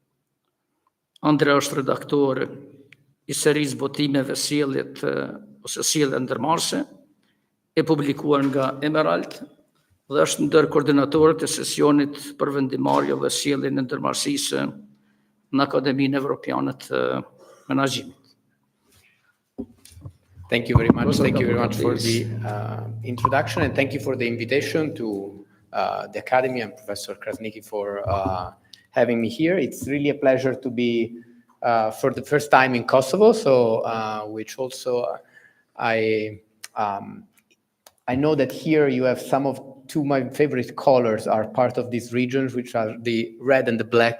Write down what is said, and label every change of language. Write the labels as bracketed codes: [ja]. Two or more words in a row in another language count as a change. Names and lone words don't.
[sq] Andrea është redaktor i serisë botimeve sjelljet ose sjellje ndërmarrëse, e publikuar nga Emerald, dhe është ndër koordinatorët e sesionit për vendimarrje dhe sjelljen e ndërmarrësisë në Akademinë Evropiane të Menaxhimit. [en] Thank you very much. Thank you very much for the introduction, and thank you for the invitation to the Academy and Professor Krasnicki for having me here. It's really a pleasure to be for the first time in Kosovo, so which also I know that here you have two of my favorite colors are part of these regions, which are the red and the black.